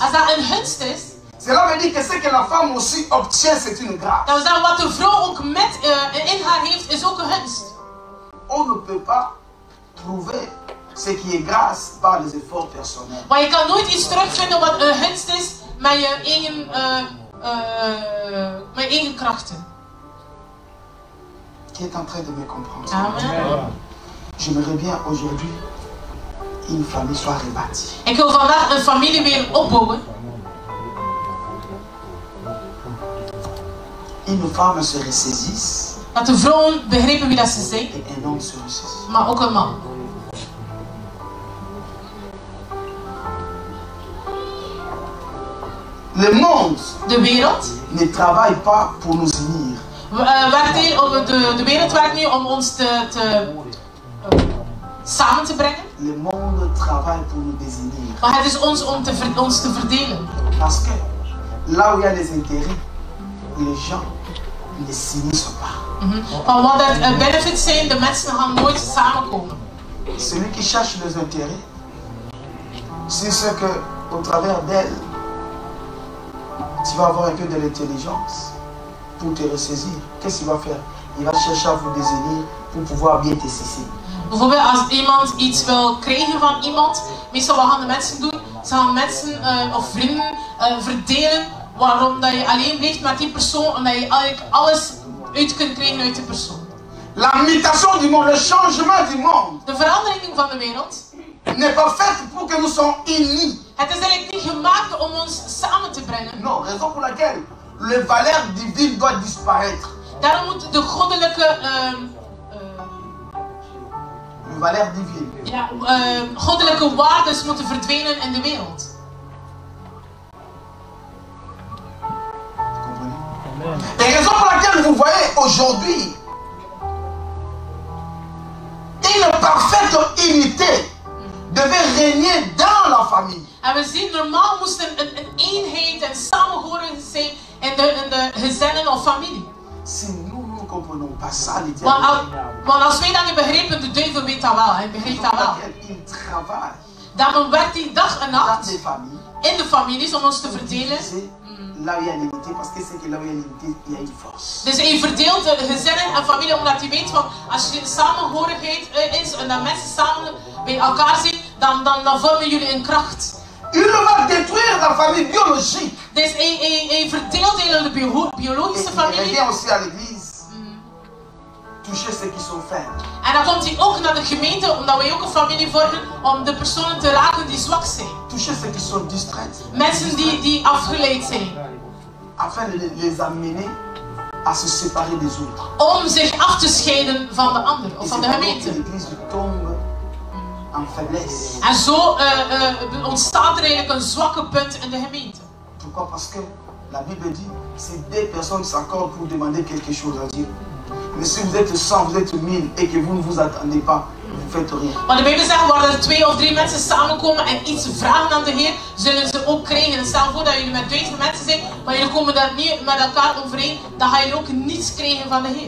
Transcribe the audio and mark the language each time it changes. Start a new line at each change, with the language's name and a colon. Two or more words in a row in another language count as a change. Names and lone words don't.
Dutch: Als dat een gunst is,
French: cela veut dire que ce que la femme aussi obtient, c'est une grâce.
Dutch: dan wil zeggen wat de vrouw ook in haar heeft, is ook een gunst.
French: On ne peut pas trouver ce qui est grâce par les efforts personnels.
Dutch: Maar je kan nooit iets terugvinden wat een gunst is met je eigen krachten.
French: Qui est en train de me comprendre? Amen. J'aimerais bien aujourd'hui une famille soit rebâtie.
Dutch: Ik wil vandaag een familie weer opbouwen.
French: Une femme se ressaisisse
Dutch: Dat de vrouwen begrijpen wie dat ze zijn,
French: et un homme se ressaisisse.
Dutch: maar ook een man.
French: Le monde
Dutch: De wereld
French: ne travaille pas pour nous unir.
Dutch: de wereld werkt nu om ons samen te brengen.
French: Le monde travaille pour nous désunir.
Dutch: Maar het is ons om ons te verdelen.
French: Parce que là où il y a les intérêts, les gens ne s'unissent pas.
Dutch: Maar wat het benefits zijn, de mensen gaan nooit samenkomen.
French: Celui qui cherche les intérêts, c'est ce que, au travers d'elle, tu vas avoir un peu de l'intelligence pour te ressaisir. Qu'est-ce qu'il va faire? Il va chercher à vous désunir pour pouvoir bien te saisir.
Dutch: Bijvoorbeeld als iemand iets wil krijgen van iemand, meestal wat gaan de mensen doen? Ze gaan mensen of vrienden verdelen, waarom dat je alleen blijft met die persoon, omdat je eigenlijk alles uit kunt krijgen uit die persoon.
French: La mutation du monde, le changement du monde,
Dutch: De verandering van de wereld,
French: n'est pas faite pour que nous soyons unis.
Dutch: het is eigenlijk niet gemaakt om ons samen te brengen.
French: Non, raison pour laquelle les valeurs divines doivent disparaître.
Dutch: Daarom moet de goddelijke,
French: Les valeurs divines.
Dutch: ja, goddelijke waarden moeten verdwijnen in de wereld.
French: Vous comprenez? Et raison pour laquelle vous voyez aujourd'hui une parfaite unité devait régner dans la famille.
Dutch: En we zien, normaal moest een eenheid en samenhorigheid zijn in de gezinnen of familie.
French: Si nous ne comprenons pas ça, les
Dutch: Want als wij dat niet begrijpen, de duivel weet dat wel, hij begrijpt dat wel.
French: il travaille
Dutch: Daarom werkt hij dag en
French: dans
Dutch: nacht
French: des familles.
Dutch: in de families om ons te verdelen.
French: C'est là où il y a l'unité, parce que c'est que là où il y a l'unité, il y a une force.
Dutch: Dus hij verdeelt de gezinnen en familie omdat hij weet van als er samenhorigheid is en dat mensen samen bij elkaar zijn, dan vormen jullie een kracht.
French: Il va détruire la famille biologique.
Dutch: Dus hij verdeelt eigenlijk de biologische
French: Il
Dutch: familie.
French: revient aussi à l'église. Toucher ceux qui sont faibles.
Dutch: En dan komt hij ook naar de gemeente, omdat wij ook een familie vormen, om de personen te raken die zwak zijn.
French: Toucher ceux qui sont distraits.
Dutch: Mensen die afgeleid zijn.
French: Afin de les amener à se séparer des autres.
Dutch: Om zich af te scheiden van de ander, of
French: Et
Dutch: van
French: c'est
Dutch: de
French: alors que
Dutch: gemeente.
French: l'église tombe en faiblesse.
Dutch: En zo ontstaat er eigenlijk een zwakke punt in de gemeente.
French: Pourquoi? Parce que la Bible dit, si deux personnes s'accordent pour demander quelque chose à Dieu. Mais si vous êtes 100, vous êtes 1000 et que vous ne vous attendez pas, vous faites rien.
Dutch: Maar de Bijbel zegt, waar er 2 of 3 mensen samenkomen en iets vragen aan de Heer, zullen ze ook krijgen. En stel voor dat jullie met 1000 mensen zijn, maar jullie komen daar niet met elkaar overeen, dan ga je ook niets krijgen van de Heer.